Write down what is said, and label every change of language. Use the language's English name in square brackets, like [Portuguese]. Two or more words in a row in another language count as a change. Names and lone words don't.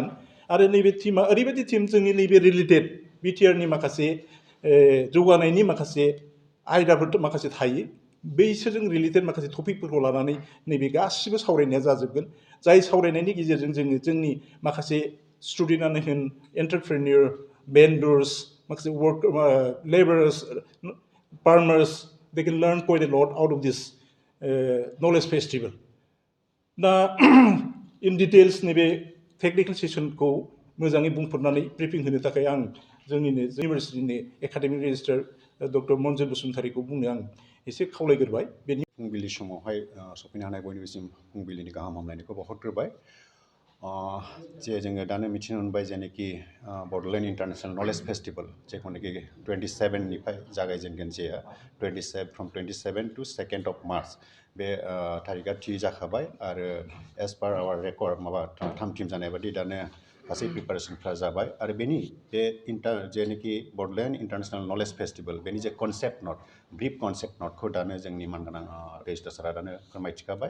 [Bodo] आरो नैबे थिमा ओरैबायदि थिम जोंनि नैबे रिलेटेड बिटिआरनि माखासे जौगानायनि माखासे आयदाफोर माखासे थायो बैसोरजों रिलेटेड माखासे टपिकफोरखौ लानानै नैबे गासिबो सावरायनाया जाजोबगोन जाय सावरायनायनि गेजेरजों जोङो जोंनि माखासे स्टुडेन्टआनो होन [English] entrepreneur vendors [Bodo] माखासे [English] work labourers farmers they can learn quite a lot out of this knowledge festival [Bodo] दा [English] in details [Bodo] नैबे [English] technical sessionखौ [Bodo] मोजाङै बुंफोरनानै ब्रिफिं होनो थाखाय आं जोंनिनो इउनिभारसिटिनि [English] academic registrar [Bodo] डक्टर मन्जु बसुमतारीखौ बुंनो आं एसे खावलायग्रोबाय। बेनि फुंबिलि समावहाय सफैनो हानाय बयनिसिम फुंबिलिनि गाहाम हामलायनायखौ बावहरग्रोबाय। जे जोङो दानो मिथिनो मोनबाय जेनोखि बड'लेण्ड इन्टारनेशनेल नलेज फेस्टिभेल जेखौनोखि 27निफ्राय जागायजेनगोन जे [English] from 27 to 2nd of March [Bodo] बे थारिखआ थि जाखाबाय आरो [English] as per our record [Bodo] माबा थामथिम जानाय बादि दानो गासै प्रिपारेसनफ्रा जाबाय आरो बेनि बे जेनोखि बड'लेण्ड इन्टारनेशनेल नलेज फेस्टिभेल बेनि जे [English] concept note brief concept noteखौ [Bodo] दानो जोंनि मानगोनां रेजिस्ट्रार सारा दानो फोरमायथिखाबाय।